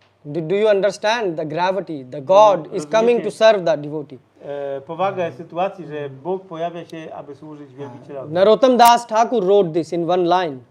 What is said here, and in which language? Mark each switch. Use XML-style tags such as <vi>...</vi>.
<en>Do you understand the gravity? The God is coming to serve the devotee.</en> <pl>Powagę sytuacji, że Bóg pojawia się, aby służyć wielbicielowi.</pl> <en>Narottam Das Thakur wrote this in one line.</en>